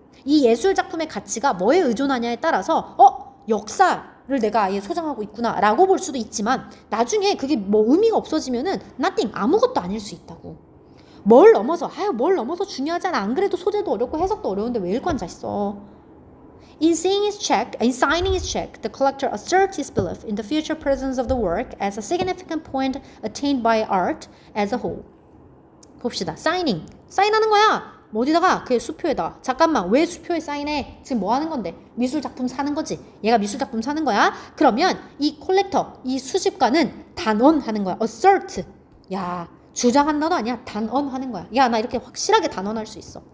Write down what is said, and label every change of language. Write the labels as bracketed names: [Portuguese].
[Korean] 이 예술 작품의 가치가 뭐에 의존하냐에 따라서 역사를 내가 아예 소장하고 있구나 라고 볼 수도 있지만 나중에 그게 뭐 의미가 없어지면은 nothing, 아무것도 아닐 수 있다고. 뭘 넘어서 중요하지 않아. 안 그래도 소재도 어렵고 해석도 어려운데 왜 읽고 앉아있어. [English] In signing his check, the collector asserts his belief in the future presence of the work as a significant point attained by art as a whole. [Korean] 봅시다. 사인하는 거야. 어디다가? 그 수표에다가. 잠깐만, 왜 수표에 사인해? 지금 뭐 하는 건데? 미술 작품 사는 거지. 얘가 미술 작품 사는 거야. 그러면 이 콜렉터, 이 수집가는 단언하는 거야. assert. 야, 주장한다도 아니야. 단언하는 거야. 야, 나 이렇게 확실하게 단언할 수 있어.